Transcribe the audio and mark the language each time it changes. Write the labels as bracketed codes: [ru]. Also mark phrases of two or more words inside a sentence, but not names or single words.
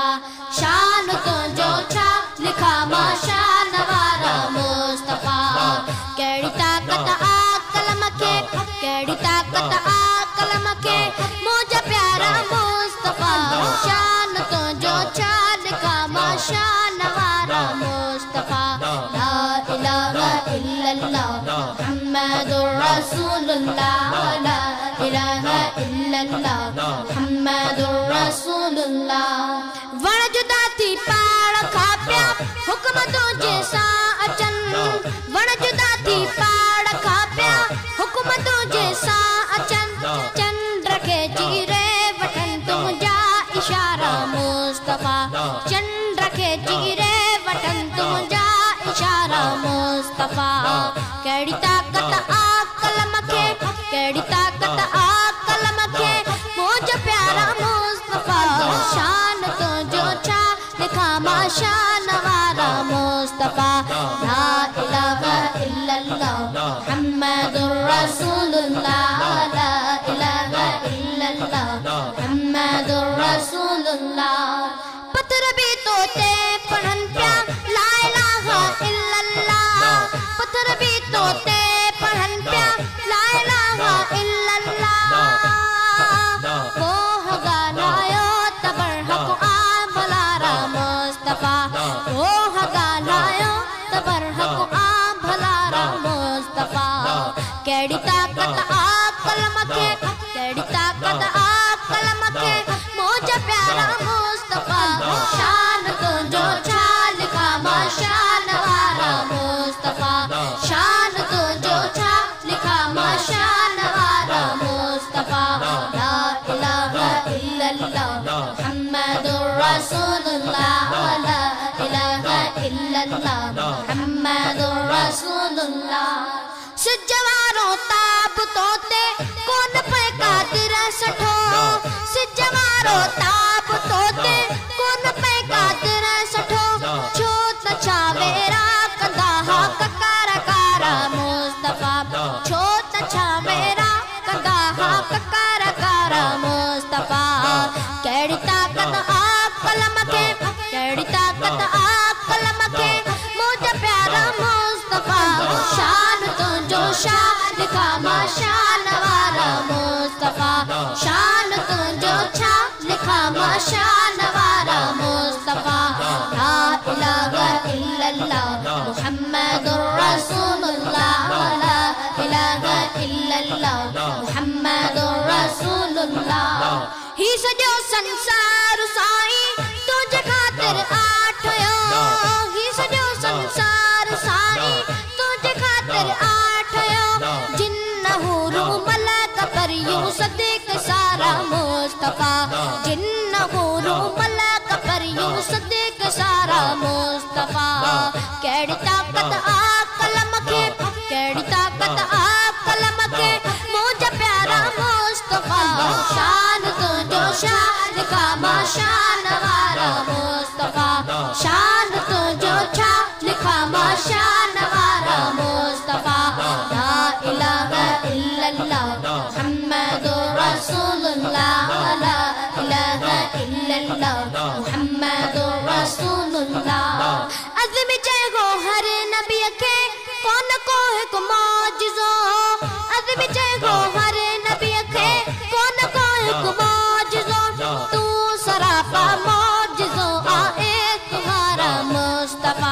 [sd] शान तुंहिंजो छा लिखा मां शान वारा मुस्तफ़ा। कहिड़ी ताक़त आ कलम खे, कहिड़ी ताक़त आ कलम खे, मुंहिंजा प्यारा मुस्तफ़ा। शान तुंहिंजो छा लिखा मां शान वारा मुस्तफ़ा। [ar] لا إله إلا الله محمد رسول الله. لا إله إلا الله محمد رسول الله. [sd] वण जुदा थी पाड़ खां पिया हुक्म तुंहिंजे सां अचनि। वण जुदा थी पाड़ खां पिया हुक्म तुंहिंजे सां अचनि। चंड खे चीरे वठनि तुंहिंजा इशारा मुस्तफ़ा। चंड खे चीरे वठनि तुंहिंजा इशारा मुस्तफ़ा। कहिड़ी ताक़त आ कलम खे, कहिड़ी ताक़त आ कलम खे, मुंहिंजा प्यारा मुस्तफ़ा। शान तुंहिंजो छा लिखा मां शान वारा मुस्तफ़ा। [ar] لا إله إلا الله محمد رسول الله. لا إله إلا الله محمد رسول الله. [sd] पत्थर भी तोते पढ़न पिया [ar] لا إله إلا الله. [sd] पत्थर भी तोते पढ़न पिया [ar] لا إله إلا الله. [sd] कोह गानायो तबर हक आ भलारा मुस्तफ़ा। कोह गानायो तबर हक आ भलारा मुस्तफ़ा। कहिड़ी ताक़त आ कलम खे, कहिड़ी ताक़त आ कलम खे, मुंहिंजा प्यारा मुस्तफ़ा। शान तुंहिंजो छा लिखा मां शान वारा मुस्तफ़ा। शान तुंहिंजो छा लिखा मां शान वारा मुस्तफ़ा। [ar] لا إله إلا الله محمد رسول الله. لا إله إلا الله محمد رسول الله. [sd] सिज वारो ताब तोते कोन पे कादिर सठो। सिज वारो ताब तोते कोन पे कादिर सठो। छो त छावेरा कंदा हा ककार कारा मुस्तफ़ा। छो त छावेरा कंदा हा ककार कारा मुस्तफ़ा। कहिड़ी ताक़त आ कलम खे, कहिड़ी ताक़त आ कलम खे, मुंहिंजा प्यारा मुस्तफ़ा। शान तुंहिंजो छा लिखा मां शान वारा मुस्तफ़ा। शान तुंहिंजो छा लिखा मां शान वारा मुस्तफ़ा। [ar] لا إله إلا الله محمد رسول الله. لا إله إلا الله محمد رسول الله. [sd] ही सॼो संसार साईं तुंहिंजे ख़ातिर आठयो। ही सॼो संसार साईं तुंहिंजे ख़ातिर आठयो। जिन्न हूरू मलक परियूं सदीक़ सारा मुस्तफ़ा। जिन्न हूरू मलक परियूं सदीक़ सारा मुस्तफ़ा। कहिड़ी ताक़त आ कलम खे, कहिड़ी ताक़त आ कलम खे, मुंहिंजा प्यारा मुस्तफ़ा। शान तुंहिंजो छा लिखा मां शान वारा मुस्तफ़ा। शान तुंहिंजो छा लिखा मां शान वारा मुस्तफ़ा। [ar] لا إله إلا الله محمد رسول الله. لا إله إلا الله محمد رسول الله. [sd] अज़्म चयो हर नबी खे कोन को हिकु मौजिज़ो। अज़्म चयो हर नबी खे कोन को हिकु मौजिज़ो। तू सरापा मौजिज़ो आहे तुम्हारा मुस्तफ़ा।